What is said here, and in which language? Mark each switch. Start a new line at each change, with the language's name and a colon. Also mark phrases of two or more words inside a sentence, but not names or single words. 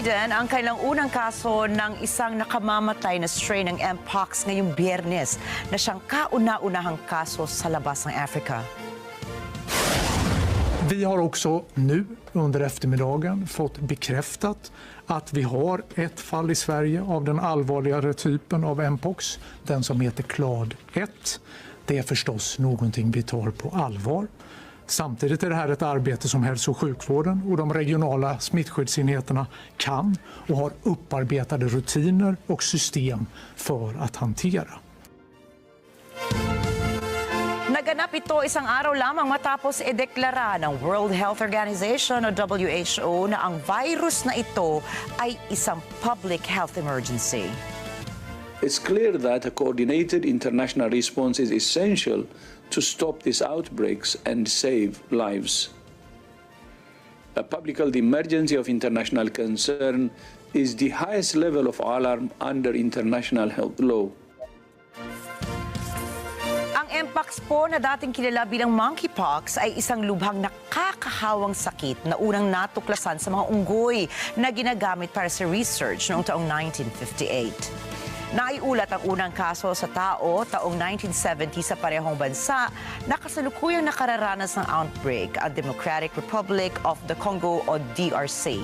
Filipino: naman ang kailang unang kaso ng isang nakamamatay na strain ng Mpox ngayong Biyernes na siyang kauna-unahang kaso sa labas ng Africa.
Swedish: Vi har också nu under eftermiddagen fått bekräftat att vi har ett fall i Sverige av den allvarligare typen av Mpox, den som heter Clade 1. Det är förstås någonting vi tar på allvar. Samtidigt är det här ett arbete som hälso- och sjukvården och de regionala smittskyddsenheterna kan och har upparbetade rutiner och system för att hantera.
Filipino: Naganap ito isang araw lamang matapos ideklara ng World Health Organization o WHO na ang virus na ito ay isang
English: public health emergency. It's clear that a coordinated international response is essential to stop these outbreaks and save lives. A public health emergency of international concern is the highest level of alarm under international health law.
Filipino: Ang Mpox po na dating kilala bilang monkeypox ay isang lubhang nakakahawang sakit na unang natuklasan sa mga unggoy na ginagamit para sa research noong taong 1958. Naiulat ang unang kaso sa tao taong 1970 sa parehong bansa na kasalukuyang nakararanas ng outbreak ang Democratic Republic of the Congo o DRC.